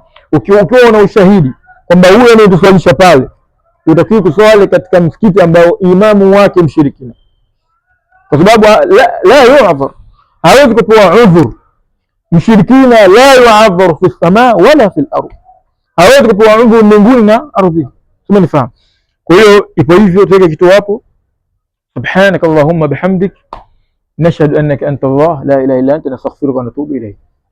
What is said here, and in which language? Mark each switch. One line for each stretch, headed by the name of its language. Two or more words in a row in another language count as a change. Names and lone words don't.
Swahili: Ukiwa una ushahidi kwamba huyo anayetuswalisha pale, utakiwa kuswali katika msikiti ambao imamu wake mshirikina, kwa sababu
Arabic: لا يعذر,
Swahili: hawezi kupewa udhur. Mshirikina
Arabic: لا يعذر في السماء ولا في الأرض,
Swahili: hawezi kupewa udhur mbinguni na ardhi. Umenifahamu? Kwa hiyo ipo hivyo, tuweke kitu hapo.
Arabic: سبحانك اللهم بحمدك نشهد أنك أنت الله لا إله إلا أنت نستغفرك ونتوب إليك.